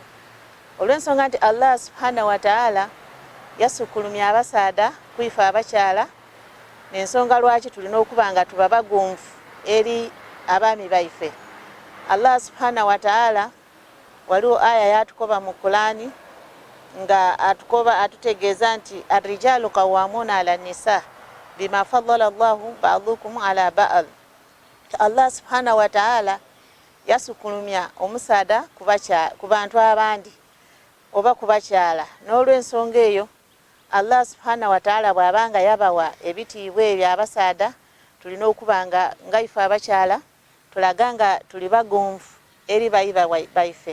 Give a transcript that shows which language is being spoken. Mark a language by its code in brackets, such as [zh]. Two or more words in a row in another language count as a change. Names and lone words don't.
[xog] Olw'ensonga nti [ar] الله سبحانه وتعالى [xog] yasukulumya abasaada kwife abakyala, n'ensonga lwaki tulina okuba nga tuba bagonvu eri abaami baife. [ar] الله سبحانه وتعالى [xog] waliwo aya yatukoba mu Qur'ani nga atutegeeza nti [ar] الرجال قوامون على النساء بما فضل الله بعضهم على بعض. الله سبحانه وتعالى [xog] yasukulumya omusaada ku bantu abandi oba ku bakyala. N'olw'ensonga eyo [ar] الله سبحانه وتعالى [xog] bw'abanga yabawa ebitiibwa ebyo abasaada, tulina okuba nga ife abakyala tulaga nga tuli bagonvu eri bayiba baife.